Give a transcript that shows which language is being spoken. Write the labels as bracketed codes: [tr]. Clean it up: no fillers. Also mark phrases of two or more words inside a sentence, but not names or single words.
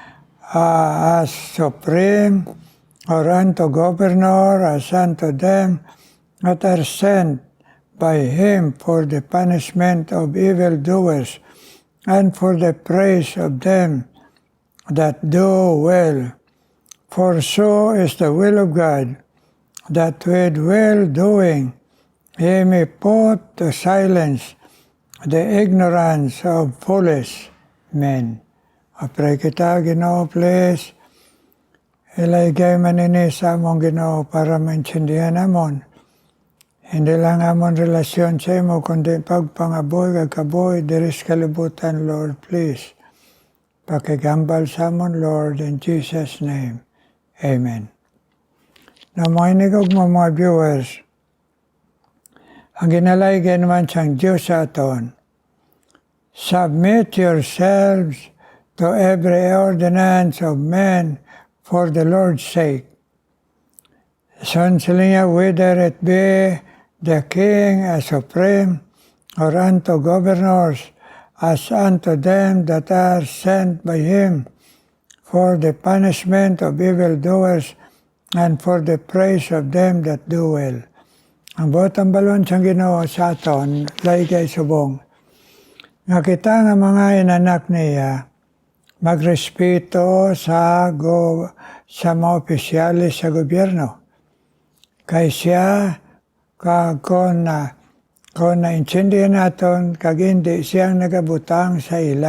[en] as supreme, or unto governor as unto them that are sent by him for the punishment of evildoers, and for the praise of them that do well. For so is the will of God, that with well-doing he may put to silence the ignorance of foolish men. [hil] Pray kita, Ginoo, please. Ilaygay manini sa among Ginoo para maintindihan amon. Hindi lang amon relasyon sa imo, kundi pagpangaboy, kagkaboy, diris kalibutan, Lord, please. Pakigambal sa amon, [en] Lord, in Jesus' name. Amen. [hil] Na makinig mo mga viewers, ang ginalaygay naman siyang Diyos sa aton. [en] Submit yourselves to every ordinance of men for the Lord's sake. [hil] Son sila niya, [en] whether it be the king as supreme, or unto governors, as unto them that are sent by him for the punishment of evildoers, and for the praise of them that do well. [hil] Ang botang balon siyang Ginoo sa aton, laygay subong. Nga kita nga mga inanak niya, magrespeto sa mga opisyalis sa gobyerno. Kay siya, kung naintindihan naton, kag hindi siyang nagabutang sa ila.